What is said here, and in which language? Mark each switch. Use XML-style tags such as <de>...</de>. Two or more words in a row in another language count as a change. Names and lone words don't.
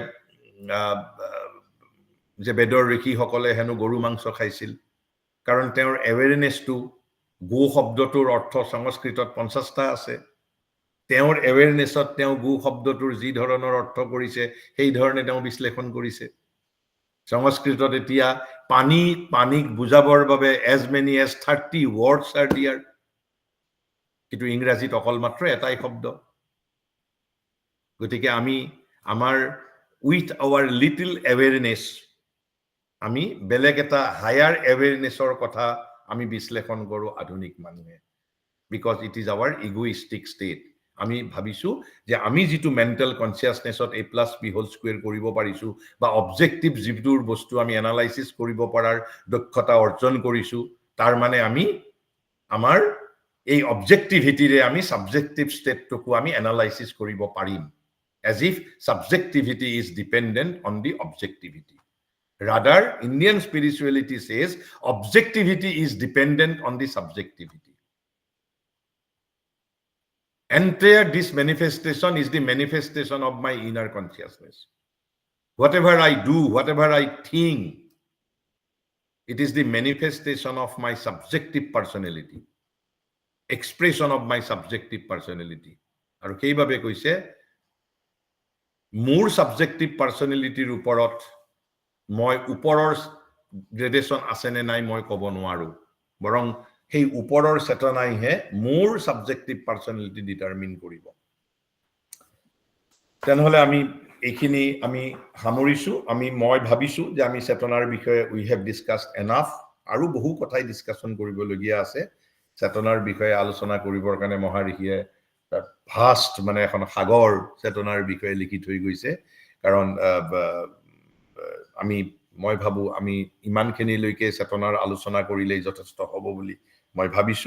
<as>যে বেদৰ ঋষিসকলে হেনো গৰু মাংস খাইছিল কাৰণ তেওঁৰ এৱেৰনেছটো গো শব্দটোৰ অৰ্থ সংস্কৃতত 50টা আছে তেওঁৰ এৱেৰনেছত তেওঁ গো শব্দটোৰ যি ধৰণৰ অৰ্থ কৰিছে সেই ধৰণে তেওঁ বিশ্লেষণ কৰিছে সংস্কৃতত এতিয়া পানীক বুজাবৰ বাবে</as> <en>as many as 30 words are there.</en> <as>কিন্তু ইংৰাজীত অকল মাত্ৰ এটাই শব্দ। গতিকে আমি আমাৰ</as> <en>with our little awareness</en> <as>আমি বেলেগ এটা হায়াৰ এৱেৰনেছৰ কথা আমি বিশ্লেষণ কৰোঁ আধুনিক মানুহে,</as> <en>because it is our egoistic state. আমি ভাবিছো যে আমি যেটো mental consciousnessত a+b² কৰিব পাৰিছো বা অবজেক্টিভ যিটোৰ বস্তু আমি এনালাইসিস কৰিব পাৰাৰ দক্ষতা অৰ্জন কৰিছো, তাৰ মানে আমি আমাৰ এই অবজেক্টিভিটিৰে আমি সাবজেক্টিভ ষ্টেটটোকো আমি এনালাইসিস কৰিব পাৰিম, as if subjectivity is dependent on the objectivity. Rather, Indian spirituality says objectivity is dependent on the subjectivity. Entire this manifestation is the manifestation of my inner consciousness. Whatever I do, whatever I think, it is the manifestation of my subjective personality, expression of my subjective personality.</en> <as>আৰু সেইভাবে কৈছে মোৰ</as> <en>subjective personality</en> <as>ওপৰত মই ওপৰৰ গ্ৰেডেশন আছে নে নাই মই ক'ব নোৱাৰো, বৰং সেই ওপৰৰ চেতনাইহে মোৰ</as> <en>subjective personality</en> <as>ডিটাৰমিন কৰিব। তেনেহলে আমি এইখিনি আমি সামৰিছো। মই ভাবিছো যে আমি চেতনাৰ বিষয়ে</as> <en>we have discussed enough,</en> <as>আৰু বহু কথাই ডিসকাশন কৰিবলগীয়া আছে। চেতনাৰ বিষয়ে আলোচনা কৰিবৰ কাৰণে মহাৰিষিয়ে ভাষ্ট মানে এখন সাগৰ চেতনাৰ বিষয়ে লিখি থৈ গৈছে। কাৰণ মই ভাবো আমি ইমানখিনিলৈকে চেতনাৰ আলোচনা কৰিলেই যথেষ্ট হ'ব বুলি মই ভাবিছো।</as>